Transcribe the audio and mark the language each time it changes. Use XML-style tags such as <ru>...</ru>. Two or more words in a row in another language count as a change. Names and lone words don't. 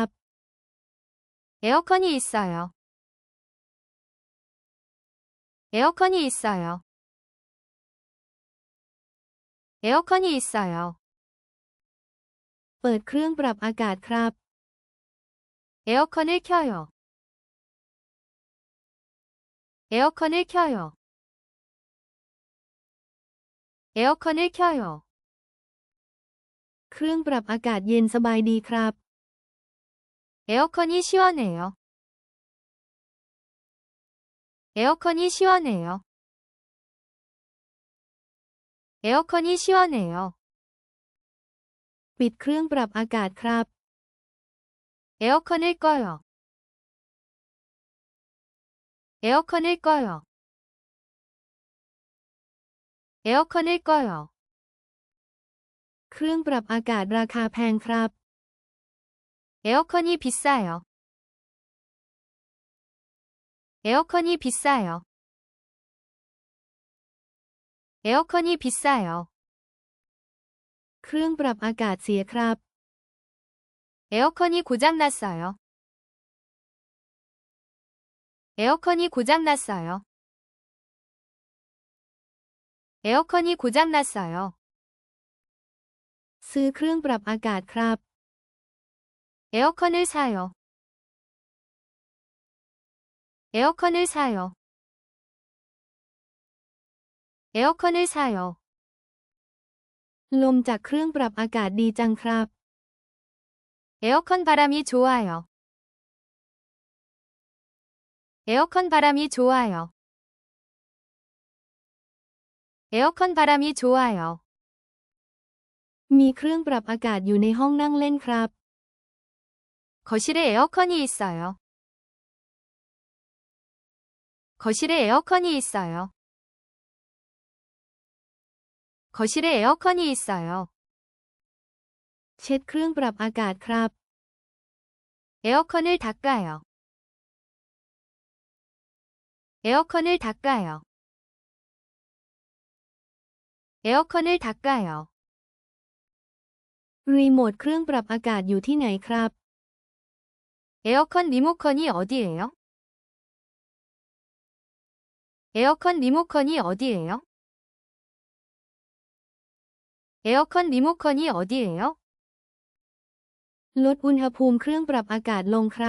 <ko>에어컨이 있어요. 에어컨이 있어요. 에어컨이 있어요.</ko> <th>เปิดเครื่องปรับอากาศครับ</th> <ko>에어컨을 켜요. 에어컨을 켜요. 에어컨을 켜요.</ko> <th>เครื่องปรับอากาศเย็นสบายดีครับ</th> <ko>에어컨이 시원해요. 에어컨이 시원해요. 에어컨이 시원해요.</ko> <th>ปิดเครื่องปรับอากาศครับ</th> <ko>에어컨을 꺼요. 에어컨을 꺼요. 에어컨을 꺼요.</ko> <th>เครื่องปรับอากาศราคาแพงครับ</th> <ko>에어컨이 비싸요. 에어컨이 비싸요. 에어컨이 비싸요.</ko> <th>เครื่องปรับอากาศเสียครับ</th> <ko>에어컨이 고장났어요. 에어컨이 고장났어요. 에어컨이 고장났어요.</ko> <th>ซื้อเครื่องปรับอากาศครับ</th> <ko>에어컨을 사요. 에어컨을 사요. 에어컨을 사요.</ko> <th>ลมจากเครื่องปรับอากาศดีจังครับ</th> <ko>에어컨 바람이 좋아요. 에어컨 바람이 좋아요. 에어컨 바람이 좋아요.</ko> <th>มีเครื่องปรับอากาศอยู่ในห้องนั่งเล่นครับ</th> <ko>거실에 에어컨이 있어요. 거실에 에어컨이 있어요. 거실에 에어컨이 있어요.</ko> <th>เช็ดเครื่องปรับอากาศครับ</th> <ko>에어컨을 닦아요. 에어컨을 닦아요. 에어컨을 닦아요.</ko> <th>รีโมทเครื่องปรับอากาศอยู่ที่ไหนครับ</th> <ko>에어컨 리모컨이 어디예요? 에어컨 리모컨이 어디예요? 에어컨 리모컨이 어디예요?</ko> <th>ลดอุณหภูมิเครื่องปรับอากาศลงครับ</th>